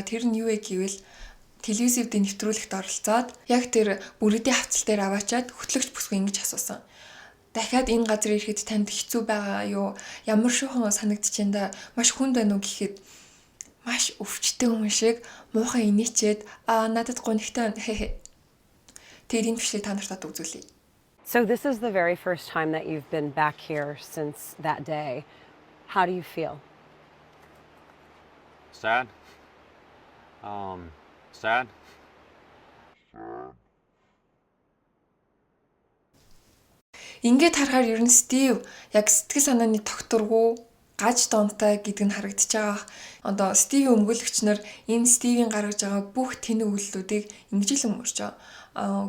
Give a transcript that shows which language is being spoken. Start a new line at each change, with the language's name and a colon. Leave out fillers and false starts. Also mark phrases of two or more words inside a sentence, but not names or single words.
Mongolian: Тэр нь юу вэ гэвэл телевизэд нэвтрүүлэгт оролцоод яг тэр бүрдийн хавцал дээр аваачаад хөтлөгч бүсгүй ингэж асуусан. Дахиад энэ газар ирэхэд танд хэцүү байгаа юу? Ямар шуухан санагдчихэндээ маш хүнд байна уу гэхэд маш өвчтэй хүн шиг муухай инээчээд надад гонхтой хэ. Тэгээд энэ бичлэг та нарт үзүүлье.
English: So this is the very first time that you've been back here since that day. How do you feel? Sad. Sad.
Mongolian: Ингээд харахаар ер нь Стив яг сэтгэл санааны тогтворгүй гаж донтой гэдэг нь харагдаж байгаа. Одоо Стивийн өмгөөлөгч нар энэ Стивийн гаргаж байгаа бүх тэнэг үйлдэлүүдийг ингэж л өмөрч байгаа.